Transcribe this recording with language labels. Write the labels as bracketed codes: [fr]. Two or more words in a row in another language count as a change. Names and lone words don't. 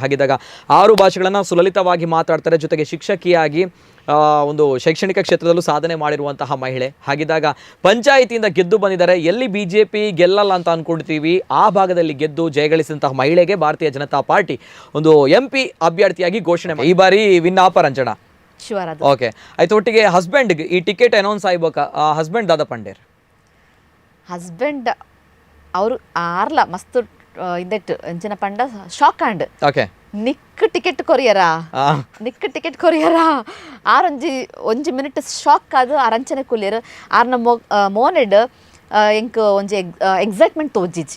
[kn] ಹಾಗಿದ್ದಾಗ 6 ಭಾಷೆಗಳನ್ನ ಸುಲಲಿತವಾಗಿ ಮಾತಾಡ್ತಾರೆ. ಜೊತೆಗೆ ಶಿಕ್ಷಕಿಯಾಗಿ ಒಂದು ಶೈಕ್ಷಣಿಕ ಕ್ಷೇತ್ರದಲ್ಲೂ ಸಾಧನೆ ಮಾಡಿರುವಂತಹ ಮಹಿಳೆ. ಹಾಗಿದ್ದಾಗ ಪಂಚಾಯಿತಿಯಿಂದ ಗೆದ್ದು ಬಂದಿದ್ದಾರೆ. ಎಲ್ಲಿ ಬಿಜೆಪಿ ಗೆಲ್ಲಲ್ಲ ಅಂತ ಅನ್ಕೊಳ್ತೀವಿ, ಆ ಭಾಗದಲ್ಲಿ ಗೆದ್ದು ಜಯಗಳಿಸಿದಂತಹ ಮಹಿಳೆಗೆ ಭಾರತೀಯ ಜನತಾ ಪಾರ್ಟಿ ಒಂದು MP ಅಭ್ಯರ್ಥಿಯಾಗಿ ಘೋಷಣೆ ಮಾಡಿ ಈ ಬಾರಿ [tcy] ವಿನ್ ಆಪರ್ ಅಂಚಣ. [kn] ಓಕೆ ಆಯ್ತು. ಒಟ್ಟಿಗೆ ಹಸ್ಬೆಂಡ್ಗೆ ಈ ಟಿಕೆಟ್ ಅನೌನ್ಸ್ ಆಗ್ಬೇಕಾ? [tcy] ಹಸ್ಬೆಂಡ್ ದಾದಾ ಪಂಡೇರ್ ಹಸ್ಬೆಂಡ್ ಅವರು ಆರ್ಲ ಮಸ್ತ್ ಇದೆಟ್ಟು ಎಂಚಿನ ಪಂಡ ಶಾಕ್ ಆಂಡ್. ಓಕೆ. ನಿಕ್ ಟಿಕೆಟ್ ಕೊರಿಯರ ಒಂಜಿ ಮಿನಿಟ್ ಶಾಕ್ ಆದ್ ಆರಂಚನೆ ಕುಲಿಯರ್ ಆರ್ನ ಮೋನೆಡ್ ಎಂಕ್ ಒಂಜಿ ಎಕ್ಸೈಟ್ಮೆಂಟ್ ತೋಜಿಜಿ.